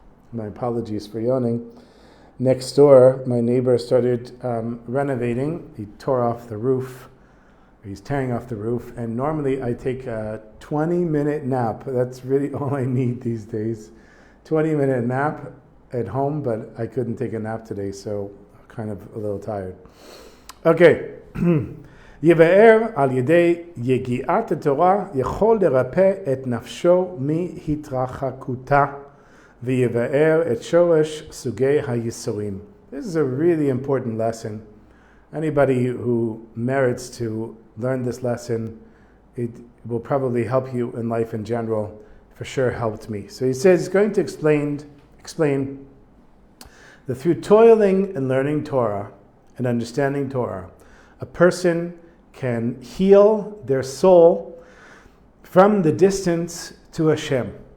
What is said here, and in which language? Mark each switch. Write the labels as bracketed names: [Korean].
[English] My apologies for yawning. Next door, my neighbor started renovating. He tore off the roof He's tearing off the roof, and normally I take a 20-minute nap. That's really all I need these days. 20-minute nap at home, but I couldn't take a nap today, so I'm kind of a little tired. Okay. [Hebrew] יבאר על ידי יגיעת התורה יכול לרפא את נפשו מהתרחקותה ויבאר את שורש סוגי הייסורים. [English] This is a really important lesson. Anybody who merits to learn this lesson, it will probably help you in life in general. For sure helped me. So he says he's going to explain that through toiling and learning Torah and understanding Torah, a person can heal their soul from the distance to Hashem.